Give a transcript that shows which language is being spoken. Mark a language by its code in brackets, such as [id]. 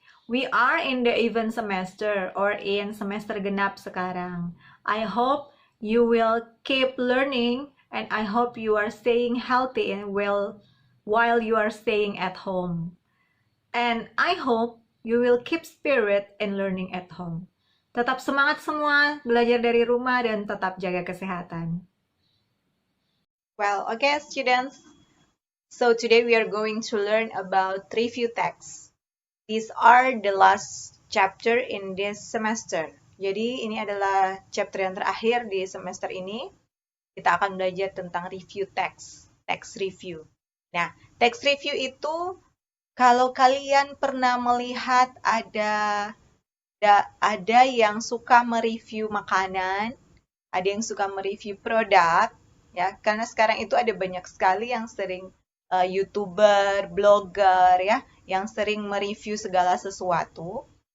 [en] We are in the even semester or in [id] semester genap sekarang. [en] I hope you will keep learning and I hope you are staying healthy and well while you are staying at home. And I hope you will keep spirit in learning at home. [id] Tetap semangat semua, belajar dari rumah dan tetap jaga kesehatan. [en] Well, okay, students. So today we are going to learn about review text. These are the last chapter in this semester. [id] Jadi ini adalah chapter yang terakhir di semester ini. Kita akan belajar tentang review text, text review. Nah, text review itu kalau kalian pernah melihat ada yang suka mereview makanan, ada yang suka mereview produk, ya, karena sekarang itu ada banyak sekali yang sering YouTuber, blogger, ya, yang sering mereview segala sesuatu.